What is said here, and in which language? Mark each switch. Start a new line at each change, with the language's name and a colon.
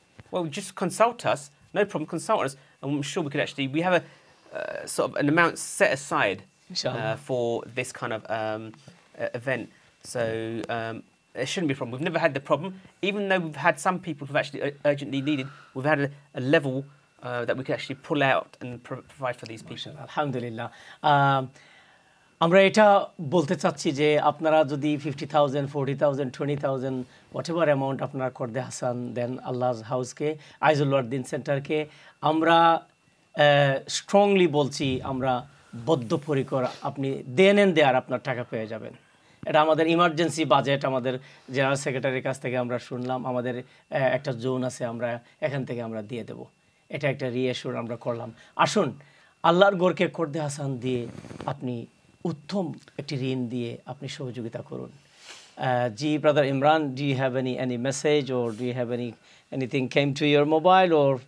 English: Well, just consult us, no problem, consult us, and I'm sure we could actually, we have a sort of an amount set aside for this kind of event. So it shouldn't be a problem. We've never had the problem. Even though we've had some people who've actually urgently needed, we've had a level that we could actually pull out and provide for these people. Alhamdulillah.
Bangla: আমরা এটা বলতে চাচ্ছি যে আপনারা যদি 50,000, 40,000, 20,000 whatever amount আপনারা কোর্দে হাসান দেন আল্লাহর হাউসকে, আইজুল ওয়ার্দিন সেন্টারকে, আমরা স্ট্রংলি বলছি, আমরা বদ্ধপরিকর, আপনি দেন এন্ড দেয়ার আপনার টাকা পেয়ে যাবেন। এটা আমাদের ইমার্জেন্সি বাজেট, আমাদের জেনারেল সেক্রেটারির কাছ থেকে আমরা শুনলাম, আমাদের একটা জোন আছে, আমরা এখান থেকে আমরা দিয়ে দেব। এটা একটা রিঅ্যাসিওর আমরা করলাম। আসুন আল্লাহর ঘরকে কোর্দে হাসান দিয়ে আপনি উত্তম একটি ঋণ দিয়ে আপনি সহযোগিতা করুন।
English: জি brother Imran, do you have any message or do you have anything came to your mobile or